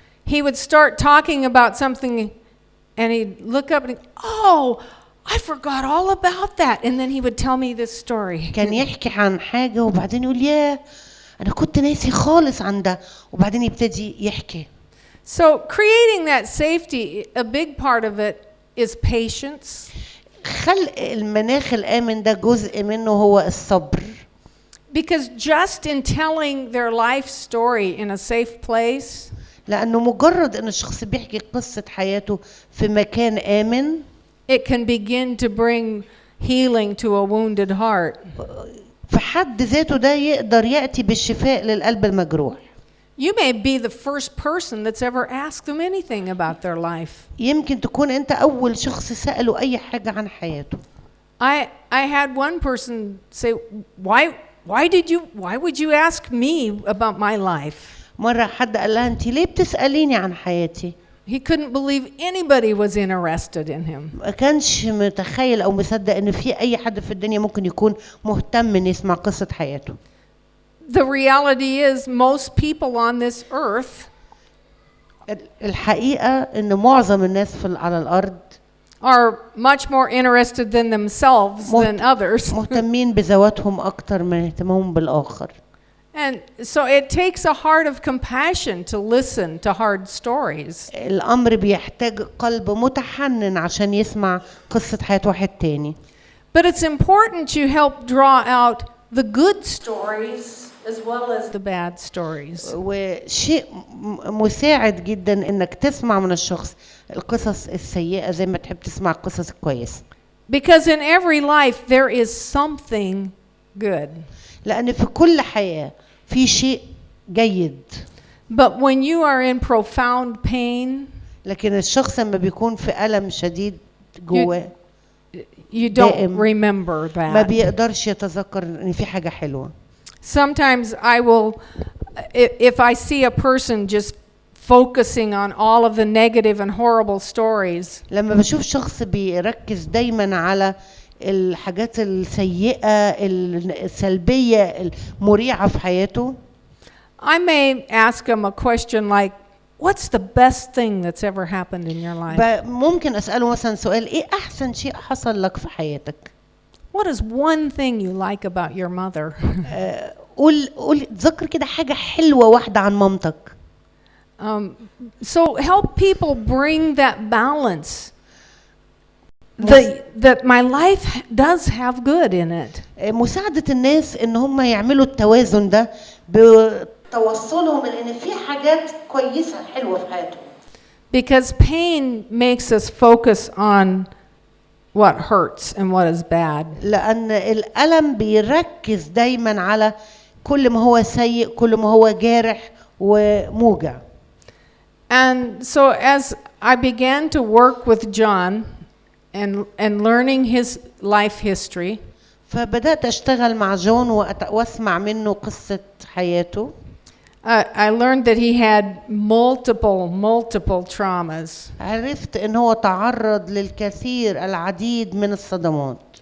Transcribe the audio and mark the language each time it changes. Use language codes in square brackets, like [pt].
[en] He would start talking about something and he'd look up and oh, I forgot all about that, and then he would tell me this story. [ar] كان يحكي عن حاجه وبعدين يقول ياه انا كنت ناسي خالص عن ده وبعدين يبتدي يحكي. [en] So creating that safety, a big part of it is patience. [ar] خلق المناخ الآمن ده جزء منه هو الصبر. [en] Because just in telling their life story in a safe place, [ar] لأنه مجرد إن الشخص بيحكي قصة حياته في مكان آمن [en] it can begin to bring healing to a wounded heart. [ar] في حد ذاته ده يقدر يأتي بالشفاء للقلب المجروح. [en] You may be the first person that's ever asked them anything about their life. [ar] يمكن تكون أنت أول شخص سأله أي حاجة عن حياته. [en] I had one person say, why would you ask me about my life? [ar] مرة حد قال لها أنت ليه بتسأليني عن حياتي؟ [en] He couldn't believe anybody was interested in him. [ar] ما كانش متخيل أو مصدق إن في أي حد في الدنيا ممكن يكون مهتم إن يسمع قصة حياته. [en] The reality is most people on this earth [ar] الحقيقة إن معظم الناس على الأرض [en] are much more interested than themselves than others. [ar] مهتمين بذواتهم أكتر من اهتمامهم بالآخر. [en] And so it takes a heart of compassion to listen to hard stories. [ar] الأمر بيحتاج قلب متحنن عشان يسمع قصة حياة واحد تاني. [en] But it's important to help draw out the good stories as well as the bad stories. [ar] وشيء مساعد جدا إنك تسمع من الشخص القصص السيئة زي ما تحب تسمع القصص الكويسة. [en] Because in every life there is something good. [ar] لأن في كل حياة في شيء جيد. [en] But when you are in profound pain, [ar] لكن الشخص لما بيكون في ألم شديد جواه [en] you don't remember [ar] ما [en] that. [ar] بيقدرش يتذكر إن في حاجة حلوة. [en] Sometimes I will, if I see a person just focusing on all of the negative and horrible stories, [ar] لما بشوف شخص بيركز دايما على الحاجات السيئة السلبية المريعة في حياته, [en] I may ask him a question like, what's the best thing that's ever happened in your life? [ar] ممكن أسأله مثلا سؤال إيه أحسن شيء حصل لك في حياتك؟ [en] What is one thing you like about your mother? [ar] قول تذكر كده حاجة حلوة واحدة عن مامتك. [en] So help people bring that balance. That my life does have good in it. [ar] مساعدة الناس إن هم يعملوا التوازن ده بتوصلهم لأن في حاجات كويسة حلوة في حياتهم. [en] Because pain makes us focus on what hurts and what is bad. [ar] لأن الألم بيركز دايما على كل ما هو سيء كل ما هو جارح وموجع. [en] And so as I began to work with John and learning his life history, [ar] فبدأت أشتغل مع جون وأسمع منه قصة حياته. [en] I learned that he had multiple traumas. [ar] عرفت إن هو تعرض للكثير العديد من الصدمات.